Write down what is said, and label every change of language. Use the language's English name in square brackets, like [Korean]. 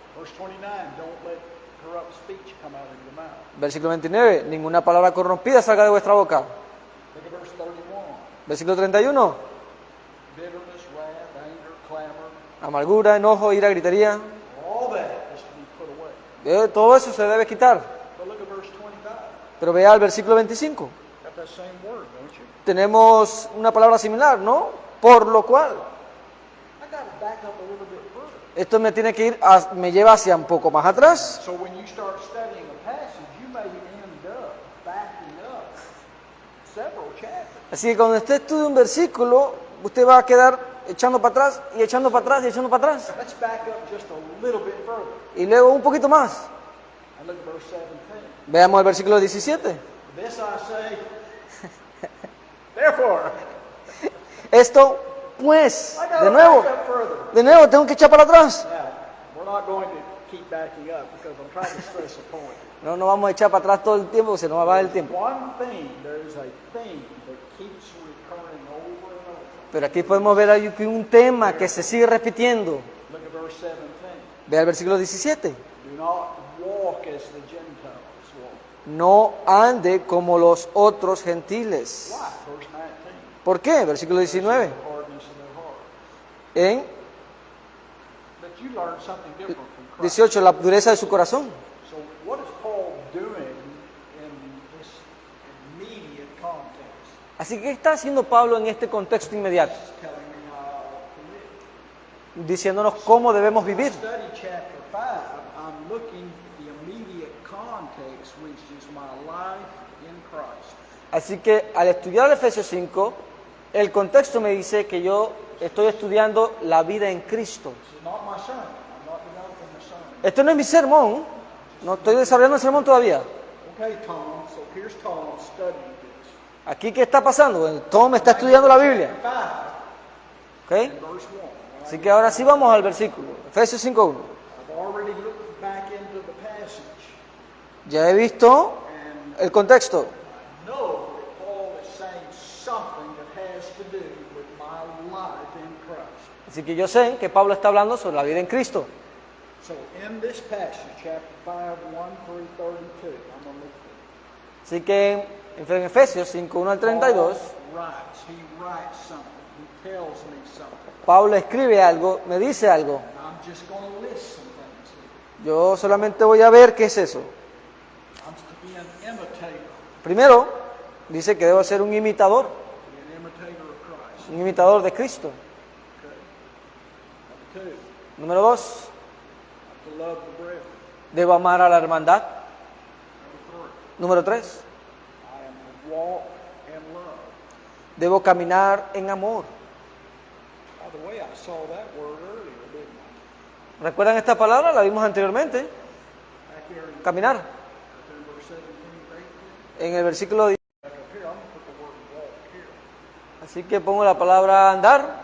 [English] Verse 29, don't let corrupt speech come out of your mouth. [Spanish] Versículo 29, ninguna palabra corrompida salga de vuestra boca. [English] Look at verse 31. [Spanish] Versículo 31, [English] Bitterness, wrath, anger, clamor, [Spanish] amargura, enojo, ira, gritería. [English] all that is to be put away. [Spanish] Todo eso se debe quitar. [English] But look at verse 25. [Spanish] Pero vea el versículo 25. [English] Got that same word, don't you? [Spanish] Tenemos una palabra similar, ¿no? Por lo cual. [English] I got to back up a little bit further. [Spanish] Esto me tiene que ir, me lleva hacia un poco más atrás. [English] So when you start studying a passage, you may end up backing up several chapters. [Spanish] Así que cuando usted estudie un versículo, usted va a quedar echando para atrás y echando para atrás y echando para atrás. [English] Let's back up just a little bit further [Spanish] Y luego un poquito más. [English] and look at verse 17. [Spanish] Veamos el versículo 17. [English] This I say, therefore, [Spanish] Esto, pues, [English] I got [Spanish] de [English] to [Spanish] nuevo, [English] back up further. [Spanish] de nuevo, tengo que echar para atrás. [English] Now, we're not going to keep backing up because I'm trying to stress a point. [Spanish] No, no vamos a echar para atrás todo el tiempo, se nos va a acabar el tiempo. [English] One thing, there is a theme that keeps recurring over and over. [Spanish] Pero aquí podemos ver ahí que un tema que se sigue repitiendo. [English] Look at verse 17. [Spanish] Vea el versículo 17. [English] Do not walk as the Gentiles walk. [Spanish] No ande como los otros gentiles. [English] Why? Verse 19. [Spanish] ¿Por qué? Versículo 19. [English] Hardness of their heart. [Spanish] En [English] But you learn something different from Christ. [Spanish] 18, la dureza de su corazón. [English] So what is Paul doing in this immediate context? [Spanish] Así que, ¿qué está haciendo Pablo en este contexto inmediato? [English] He's telling me how I ought to live. [Spanish] Diciéndonos cómo debemos vivir. [English] Study chapter 5. I'm looking at the immediate context, which is my life in Christ. [Spanish] Así que al estudiar Efesios 5, el contexto me dice que yo estoy estudiando la vida en Cristo. [English] This is not my sermon. I'm not developing a sermon. [Spanish] Esto no es mi sermón, no estoy desarrollando el sermón todavía. [English] Okay, Tom. So here's Tom studying this. [Spanish] Aquí, ¿qué está pasando? Bueno, Tom está estudiando la Biblia. [English] 5 [Spanish] ¿Ok? [English] and verse 1. [Spanish] Así que ahora sí vamos al versículo. Efesios 5.1. [English] I've already looked back into the passage [Spanish] Ya he visto [English] and [Spanish] el contexto. [English] know that Paul is saying something that has to do with my life in Christ. [Spanish] Así que yo sé que Pablo está hablando sobre la vida en Cristo. [English] So in this passage, chapter 5, 1 through 32, I'm going to look at [Spanish] Así que en Efesios 5.1 al 32, [English] he writes something, he tells me something. [Spanish] Pablo escribe algo, me dice algo. [English] I'm just going to list some things here. [Spanish] Yo solamente voy a ver qué es eso. [English] an imitator. [Spanish] Primero, dice que debo ser un imitador, [English] Be an imitator of Christ. [Spanish] un imitador de Cristo. [English] Okay. Number 2, [Spanish] Número 2, [English] to love the brethren. [Spanish] debo amar a la hermandad. [English] Number 3, [Spanish] Número 3, [English] I am to walk in love. [Spanish] debo caminar en amor. [English] By the way, I saw that word earlier, didn't I? [Spanish] ¿Recuerdan esta palabra? La vimos anteriormente. [English] Back here in [Spanish] Caminar. [English] verse 17, 18. [Spanish] En el versículo 10. [English] Back up here, I'm going to put the word walk here. [Spanish] Así que pongo la palabra andar.